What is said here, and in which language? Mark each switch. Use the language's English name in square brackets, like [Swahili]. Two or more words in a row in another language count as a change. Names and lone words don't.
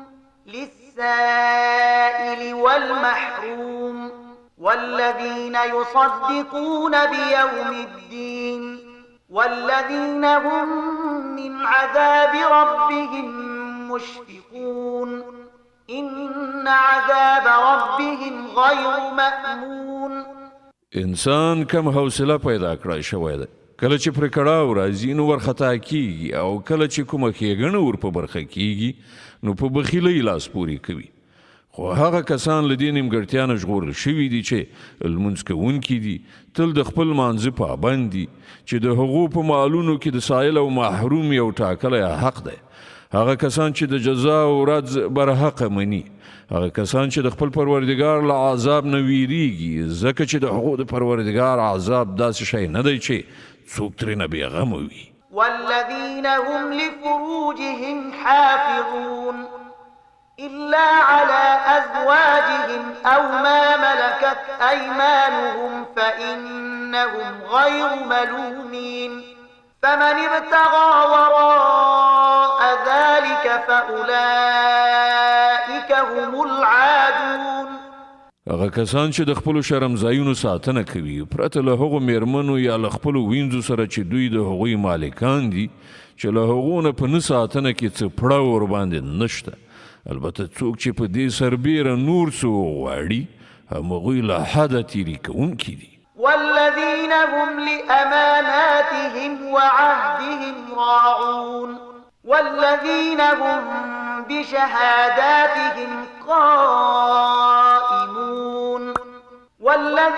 [Arabic] للسائل والمحروم والذين يصدقون بيوم الدين والذين هم من عذاب ربهم مشفقون إن عذاب ربهم غير مأمون [Pashto] انسان کم حوصله پیدا کړای شوی دی کله چې پر کړاو راځي نو ورخطا کیږي او کله چې کومه ښېګڼه ور په برخه کیږي نو په بخیلۍ لاس پورې کوي خو هغه کسان له دې نیمګړتیا نه ژغورل شوي دي چې لمونځ کوونکي دي تل د خپل مانځه پابند دي چې د هغو په مالونو کې د سایل او محروم یو ټاکلی حق دی هغه کسان چې د جزا او ورځ برحقه مني هغه کسان چې د خپل پروردګار له عذاب نه ویریږي ځکه چې د هغو د پروردګار عذاب داسې شی نه دی چې څوک ترېنه بېغمه وي [Arabic] والذين هم لفروجهم حافظون إلا على أزواجهم أو ما ملكت أيمانهم فإن أنهم غير ملومين فمن ابتغى وراء ذلك فأولئك هم العادون. [Pashto] هغه کسان چې د خپل شرمځایونو ساتنه کوي پرته له هغو میرمنو یا له خپل وینځو سره چې دوی د هغوی مالکان دي چې له هغو نه په نه ساتنه کې څه پړه ور باندې نشته. البته څوک چې په دې سربیره نور څه وغواړي همغوی له حده تیري کوونکي دي. [Arabic] والذين هم لأماناتهم وعهدهم راعون والذين هم بشهاداتهم قائمون والذين